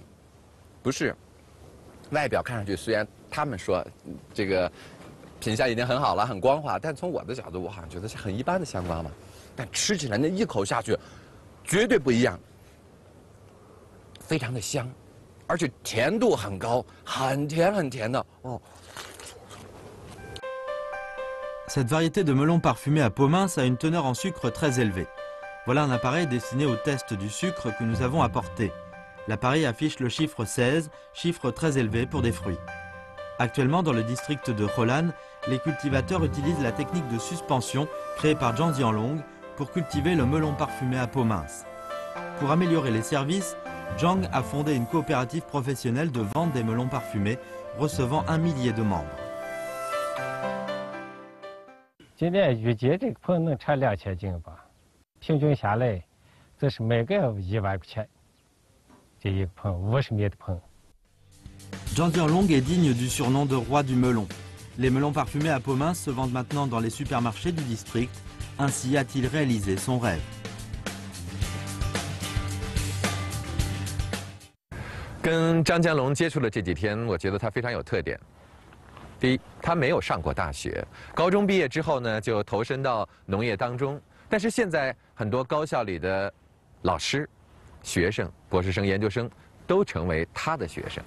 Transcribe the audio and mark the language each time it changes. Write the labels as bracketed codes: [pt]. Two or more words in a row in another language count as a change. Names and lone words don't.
[zh] 不是，外表看上去虽然他们说这个品相已经很好了，很光滑，但从我的角度，我好像觉得是很一般的香瓜嘛。但吃起来那一口下去，绝对不一样，非常的香，而且甜度很高，很甜很甜的哦。 [fr] Cette variété de melon parfumé à peau mince a une teneur en sucre très élevée. Voilà un appareil destiné au test du sucre que nous avons apporté. L'appareil affiche le chiffre 16, chiffre très élevé pour des fruits. Actuellement, dans le district de Holan, les cultivateurs utilisent la technique de suspension créée par Zhang Jianlong pour cultiver le melon parfumé à peau mince. Pour améliorer les services, Zhang a fondé une coopérative professionnelle de vente des melons parfumés, recevant 1 millier de membres. [zh] 今年预计这个棚能产2000斤吧，平均下来，这是每个1万块钱。这一个棚50米的棚。 [fr] Zhang Jianlong est digne du surnom de roi du melon. Les melons parfumés à peau mince se vendent maintenant dans les supermarchés du district. Ainsi a-t-il réalisé son rêve. [zh] 跟张江龙接触了这几天，我觉得他非常有特点。第一，他没有上过大学，高中毕业之后呢，就投身到农业当中。但是现在很多高校里的老师、学生、博士生、研究生都成为他的学生。